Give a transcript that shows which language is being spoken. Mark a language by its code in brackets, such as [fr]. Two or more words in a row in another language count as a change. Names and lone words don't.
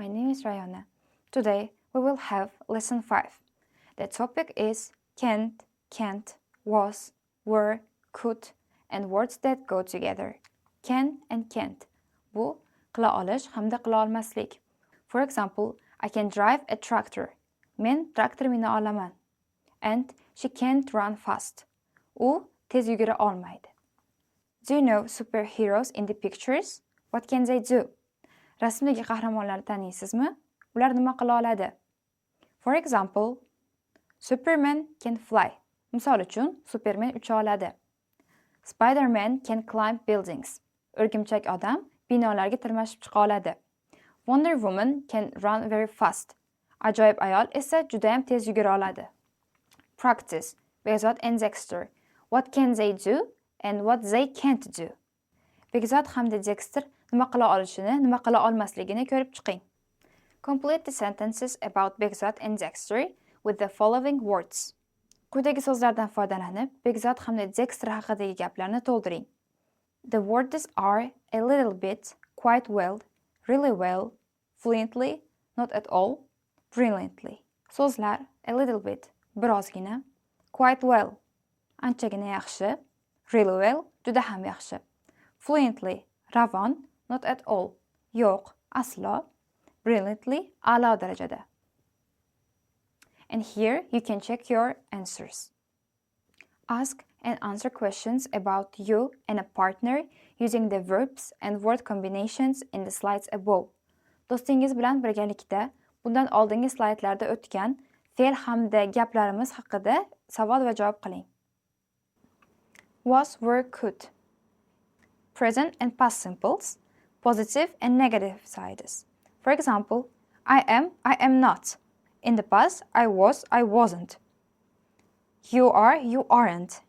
[en] is Rayana. Today we will have lesson 5. The topic is can't, was, were, could and words that go together. Can and can't. [uz] Bu qila olish hamda qila olmaslik. [en] For example, I can drive a tractor. [uz] Men traktor mina olaman. [en] And she can't run fast. [uz] U tez yugura olmaydi. [en] Do you know superheroes in the pictures? What can they do? [uz] Rasmdagi qahramonlarni taniysizmi? Ular nima qila oladi? [en] For example, Superman can fly. [uz] Misol uchun, Superman ucha oladi. [en] Spider-Man can climb buildings. [uz] O'rgimchak odam binolarga tirmashib chiqa oladi. [en] Wonder Woman can run very fast. [uz] Ajoyib ayol esa juda ham tez yugura oladi. [en] Practice. Begzod and Dexter. What can they do and what they can't do? [uz] Begzod hamda Dexter nima qila olishini, nima qila olmasligini ko'rib chiqing. [en] Complete the sentences about Begzod and Dexter with the following words. [uz] Quyidagi so'zlardan foydalanib, Begzod hamda Dexter haqidagi gaplarni to'ldiring. [en] The words are a little bit, quite well, really well, fluently, not at all, brilliantly. [uz] So'zlar [en] a little bit, [uz] birozgina, [en] quite well, [uz] anchagina yaxshi, [en] really well, [uz] juda ham yaxshi, fluently, ravon, [en] not at all, [uz] yo'q, aslo, brilliantly, a'lo darajada. [en] And here you can check your answers. Ask and answer questions about you and a partner using the verbs and word combinations in the slides above. [uz] Do'stingiz bilan birgalikda bundan oldingi slaydlarda o'tgan fe'l hamda gaplarimiz haqida savol va javob qiling. [en] Was, were, could. Present and past simples, positive and negative sides. For example, I am not. In the past, I was, I wasn't. You are, you aren't.